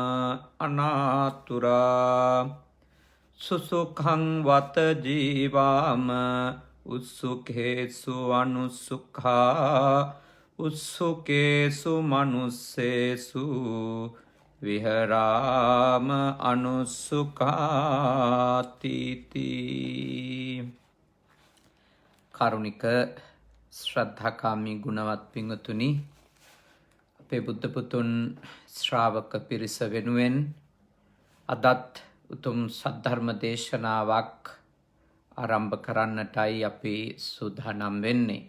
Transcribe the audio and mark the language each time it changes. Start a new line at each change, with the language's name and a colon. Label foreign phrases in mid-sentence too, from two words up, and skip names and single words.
Pali: අනාතුරා සුසුඛං වත ජීවාම උස්සුකේසු අනුසුඛා උස්සුකේසු මනුස්සේසු විහරාම අනුසුඛාතිති.
Sinhala: කරුණික ශ්‍රද්ධාකාමී ගුණවත් පිංගුතුනි, අපේ බුද්ධ පුතුන් ශ්‍රාවක පිරිස වෙනුවෙන් අදත් උතුම් සද්ධර්ම දේශනාවක් ආරම්භ කරන්නටයි අපි සූදානම් වෙන්නේ.